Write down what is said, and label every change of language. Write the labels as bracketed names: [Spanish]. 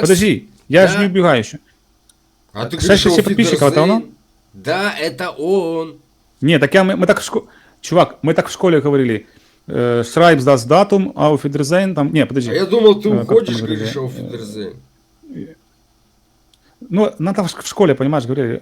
[Russian] Подожди, я же не убегаю еще. А ты 6 тысяч подписчиков, это оно? Да, это он. Не, так мы так в школе... Чувак, мы так в школе говорили. [German] Schreibst das Datum, auf Wiedersehen, [Russian] там... Не, подожди. А я думал, ты уходишь, говоришь, [German] auf Wiedersehen. [Russian] Ну, надо в школе, понимаешь, говорили.